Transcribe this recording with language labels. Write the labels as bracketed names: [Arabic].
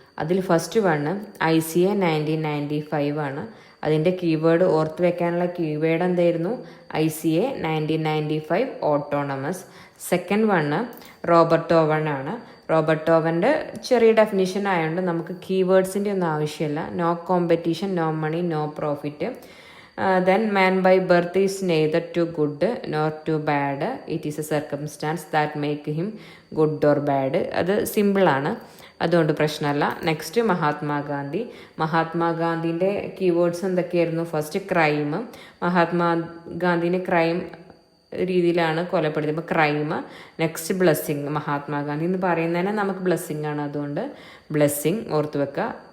[Malayalam] അതിൽ first one ICA 1995 ആണ്. അതിൻ്റെ കീവേഡ് ഓർത്ത് വെക്കാനുള്ള കീവേഡ് എന്തായിരുന്നു, ICA 1995 autonomous. Second one Robert Owen ആണ്. റോബർട്ട് ഓവൻ്റെ ചെറിയ ഡെഫിനിഷൻ ആയതുകൊണ്ട് നമുക്ക് കീവേഡ്സിൻ്റെ ഒന്നും ആവശ്യമില്ല. [English] No competition, no money, no profit. Then man by birth is neither too good nor too bad. It is a circumstance that make him good or bad. [Malayalam] അത് സിമ്പിളാണ്, അതുകൊണ്ട് പ്രശ്നമല്ല. നെക്സ്റ്റ് മഹാത്മാഗാന്ധി. മഹാത്മാഗാന്ധിൻ്റെ കീവേഡ്സ് എന്തൊക്കെയായിരുന്നു, ഫസ്റ്റ് ക്രൈം. മഹാത്മാഗാന്ധിനെ ക്രൈം രീതിയിലാണ് കൊലപ്പെടുത്തിയത്, അപ്പോൾ crime. Next blessing. Mahatma Gandhi എന്ന് പറയുന്നതന്നെ നമുക്ക് ബ്ലെസ്സിങ് ആണ്, അതുകൊണ്ട് ബ്ലെസ്സിങ് ഓർത്ത് വെക്കുക.